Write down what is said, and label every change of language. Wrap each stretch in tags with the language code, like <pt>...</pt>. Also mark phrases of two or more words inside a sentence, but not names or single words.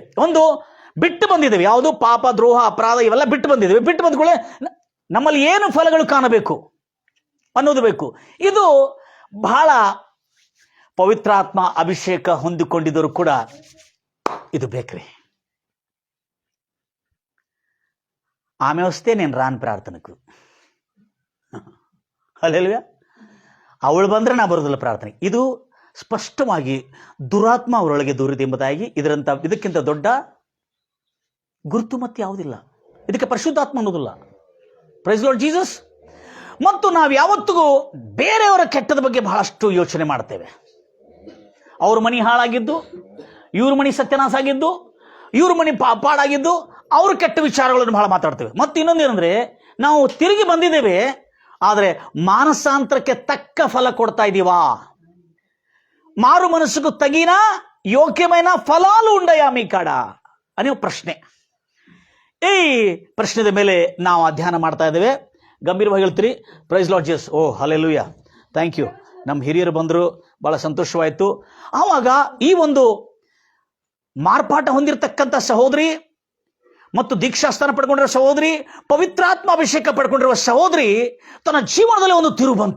<kn>ಒಂದು ಬಿಟ್ಟು ಬಂದಿದ್ದೇವೆ, ಯಾವುದು ಪಾಪ, ದ್ರೋಹ, ಅಪರಾಧ ಇವೆಲ್ಲ ಬಿಟ್ಟು ಬಂದಿದ್ದೇವೆ. ಬಿಟ್ಟು ಬಂದ ಕೂಡಲೇ ನಮ್ಮಲ್ಲಿ ಏನು ಫಲಗಳು ಕಾಣಬೇಕು ಅನ್ನೋದು ಬೇಕು. ಇದು ಬಹಳ ಪವಿತ್ರಾತ್ಮ ಅಭಿಷೇಕ ಹೊಂದಿಕೊಂಡಿದ್ದರು ಕೂಡ ಇದು ಬೇಕ್ರಿ.</kn> <te>ఆమె వస్తే నేను రాను ప్రార్థనకు. హల్లెలూయా.</te> <kn>ಅವಳು ಬಂದರೆ ನಾ ಬರೋದಿಲ್ಲ ಪ್ರಾರ್ಥನೆ. ಇದು ಸ್ಪಷ್ಟವಾಗಿ ದುರಾತ್ಮ ಅವರೊಳಗೆ ದೂರಿದೆ ಎಂಬುದಾಗಿ ಇದಕ್ಕಿಂತ ದೊಡ್ಡ ಗುರುತು ಮತ್ತೆ ಯಾವುದಿಲ್ಲ. ಇದಕ್ಕೆ ಪರಿಶುದ್ಧಾತ್ಮ ಅನ್ನೋದಿಲ್ಲ.</kn> <en>Praise Lord Jesus.</en> <kn>ಮತ್ತು ನಾವು ಯಾವತ್ತಿಗೂ ಬೇರೆಯವರ ಕೆಟ್ಟದ ಬಗ್ಗೆ ಬಹಳಷ್ಟು ಯೋಚನೆ ಮಾಡ್ತೇವೆ. ಅವ್ರ ಮನೆ ಹಾಳಾಗಿದ್ದು, ಇವ್ರ ಮನೆ ಸತ್ಯನಾಶ ಆಗಿದ್ದು, ಇವ್ರ ಮನೆ ಪಾಡಾಗಿದ್ದು, ಅವ್ರ ಕೆಟ್ಟ ವಿಚಾರಗಳನ್ನು ಬಹಳ ಮಾತಾಡ್ತೇವೆ. ಮತ್ತು ಇನ್ನೊಂದೇನೆಂದ್ರೆ, ನಾವು ತಿರುಗಿ ಬಂದಿದ್ದೇವೆ, ಆದರೆ ಮಾನಸಾಂತರಕ್ಕೆ ತಕ್ಕ ಫಲ ಕೊಡ್ತಾ ಇದ್ದೀವಾ?</kn> <te>మారు మనసుకు తగిన ಯೋಗ್ಯమైన ಫಲಾಲು ఉండయా మీ కాడ</te> <kn>ಅನ್ನೋ ಪ್ರಶ್ನೆ. ಈ ಪ್ರಶ್ನೆದ ಮೇಲೆ ನಾವು ಅಧ್ಯಯನ ಮಾಡ್ತಾ ಇದ್ದೇವೆ. ಗಂಭೀರವಾಗಿ ಹೇಳ್ತೀರಿ.</kn> <en>Praise Lord Jesus.</en> <kn>ಓ ಹಲ್ಲೆಲೂಯಾ,</kn> <en>thank you.</en> <kn>ನಮ್ಮ ಹಿರಿಯರು ಬಂದರು, ಬಹಳ ಸಂತೋಷವಾಯಿತು. ಆವಾಗ ಈ ಒಂದು ಮಾರ್ಪಾಟ ಹೊಂದಿರತಕ್ಕಂಥ ಸಹೋದರಿ ಮತ್ತು ದೀಕ್ಷಾಸ್ಥಾನ ಪಡ್ಕೊಂಡಿರುವ ಸಹೋದರಿ, ಪವಿತ್ರಾತ್ಮ ಅಭಿಷೇಕ ಪಡ್ಕೊಂಡಿರುವ ಸಹೋದರಿ ತನ್ನ ಜೀವನದಲ್ಲಿ ಒಂದು ತಿರುವು ಬಂತು.</kn>